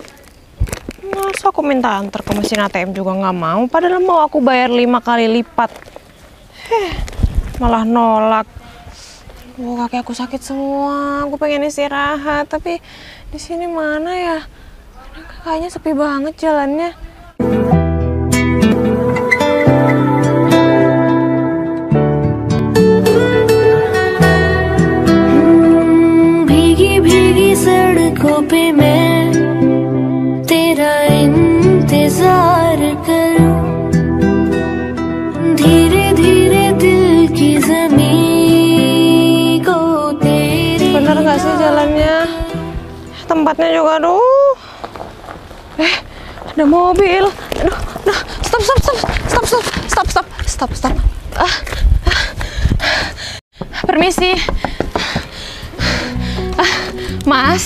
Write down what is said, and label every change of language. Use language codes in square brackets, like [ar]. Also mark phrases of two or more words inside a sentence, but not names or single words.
[id] Masa aku minta antar ke mesin ATM juga nggak mau, padahal mau aku bayar 5 kali lipat. Malah nolak. Kaki aku sakit semua. Aku pengen istirahat, tapi di sini mana ya? Kayaknya sepi banget jalannya. [hi] भीगी सड़कों पे मैं तेरा इंतजार करूं, धीरे धीरे दिल की ज़मीं को तेरी। [id] Bener gak sih jalannya? Tempatnya juga aduh. Ada mobil. Aduh, stop. Permisi. Mas.